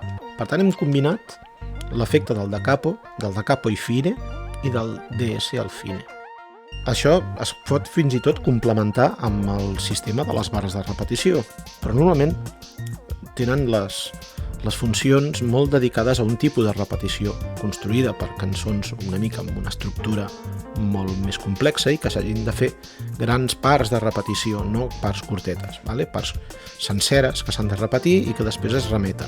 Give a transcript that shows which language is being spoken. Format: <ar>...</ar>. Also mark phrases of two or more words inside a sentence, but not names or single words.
<ca>Per tant, hem combinat l'efecte del</ca> <it>da capo</it> <ca>i fine i del</ca> <it>DS al fine.</it> <ca>Això es pot fins i tot complementar amb el sistema de les barres de repetició, però normalment tenen les funcions molt dedicades a un tipus de repetició construïda per cançons una mica amb una estructura molt més complexa i que s'hagin de fer grans parts de repetició, no parts curtetes, parts senceres que s'han de repetir i que després es remeten.</ca>